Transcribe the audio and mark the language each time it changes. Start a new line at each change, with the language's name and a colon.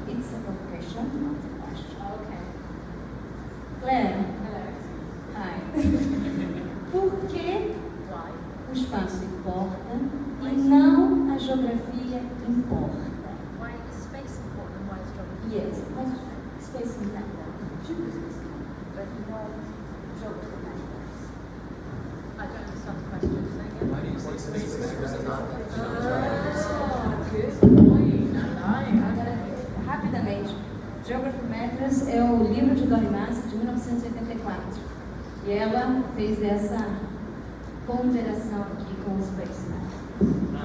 English: It's a provocation, not a question. Okay. Claire. Hi.
Portuguese: Por que o espaço importa e não a geografia importa?
English: Why is space important? Why is geography? Yes, mas space matters. But not geography matters. I don't understand the question. Say again. Why do you say space matters and not Good point.
Portuguese: Agora, rapidamente, Geography Matters é o livro de Dori Massi, de 1984. E ela fez essa ponderação aqui com o Space Matters.